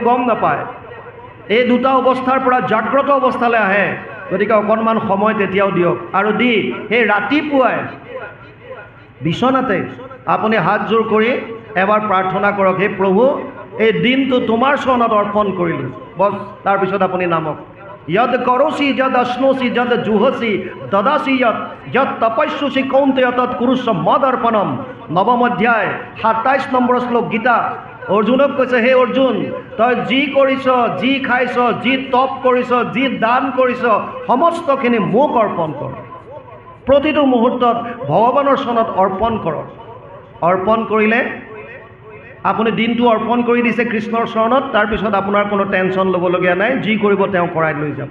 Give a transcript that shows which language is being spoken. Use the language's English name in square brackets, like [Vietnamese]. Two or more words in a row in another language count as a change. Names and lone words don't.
[Assamese] গম নাপায় এই দুটা অৱস্থাৰ পৰা জাগ্ৰত অৱস্থালৈ আহে গতিকে অকণমান সময় তেতিয়াও দিয়ক আৰু দি সেই ৰাতিপুৱাই বিচনাতে আপুনি হাতযোৰ কৰি এবাৰ প্ৰাৰ্থনা কৰক হে প্ৰভু এই দিনটো তোমাৰ চৰণত অৰ্পণ কৰিলোঁ বছ তাৰপিছত আপুনি নামক [Sanskrit] यद करोसि यद अश्नोसि यद जुहसि ददासि यद तपस्यसि कौन्तेय तत् कुरुष्व मदर्पणम [Assamese] 9ম অধ্যায় 27 নম্বৰ শ্লোক গীতা অৰ্জুনক কৈছে, হে অৰ্জুন, তই যি কৰিছ, যি খাইছ, যি তপ কৰিছ, যি দান কৰিছ, সমস্তখিনি মোক অৰ্পণ কৰ। প্ৰতিটো মুহূৰ্তত ভগৱানৰ চৰণত অৰ্পণ কৰক। অৰ্পণ কৰিলে আপুনি দিনটো অৰ্পণ কৰি দিছে কৃষ্ণৰ চৰণত, তাৰপিছত আপোনাৰ কোনো টেনশ্যন ল'বলগীয়া নাই, যি কৰিব তেওঁ কৰাই লৈ যাব।